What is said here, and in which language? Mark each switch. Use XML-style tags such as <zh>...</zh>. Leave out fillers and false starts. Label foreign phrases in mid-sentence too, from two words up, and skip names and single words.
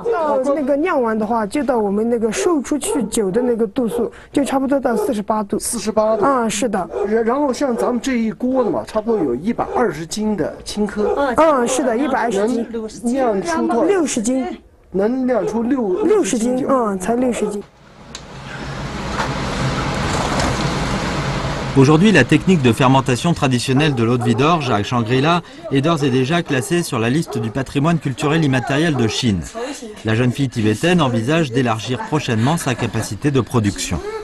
<zh>到那个酿完的话，就到我们那个售出去酒的那个度数，就差不多到48度。 48度啊，是的。然后像咱们这一锅的嘛，差不多有120斤的青稞。嗯，是的，120斤。能酿出多少？60斤。能酿出60斤。嗯，才60斤。</zh> <fr>Aujourd'hui, la technique de fermentation traditionnelle de l'eau de vie d'orge à Shangri-La est d'ores et déjà classée sur la liste du patrimoine culturel immatériel de Chine. La jeune fille tibétaine envisage d'élargir prochainement sa capacité de production.</fr>